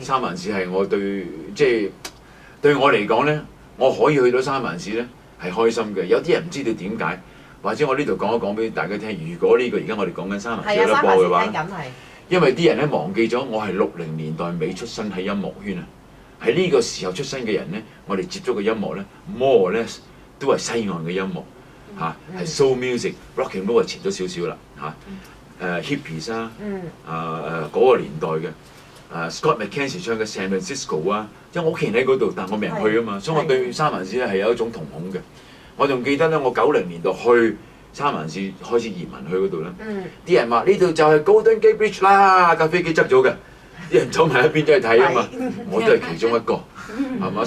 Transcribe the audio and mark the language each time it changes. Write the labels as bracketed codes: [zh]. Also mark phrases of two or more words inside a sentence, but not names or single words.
[yue] 三藩市係我對我嚟講咧，我可以去到三藩市咧係開心嘅。有啲人唔知道點解，或者我呢度講一講俾大家聽。如果呢個而家我哋講緊三藩市有得播嘅話，因為啲人咧忘記咗我係60年代尾出生喺音樂圈啊。喺呢個時候出生嘅人咧，我哋接觸嘅音樂咧 [en] more or less [yue] 都係西岸嘅音樂嚇，係 [en] soul music、 rock and roll [yue] 係遲咗少少啦嚇。hippies 啊，嗰個年代嘅Scott McKenzie 唱嘅 San Francisco 啊，因為我屋企人喺嗰度，但我未人去啊嘛，所以我對三藩市咧係有一種瞳孔嘅。我仲記得咧，我90年代去三藩市開始移民去嗰度咧，啲人話呢度就係 [en] Golden Gate Bridge [yue] 啦，架飛機執咗嘅，啲人走埋一邊走去睇啊嘛，我都係其中一個，係嘛？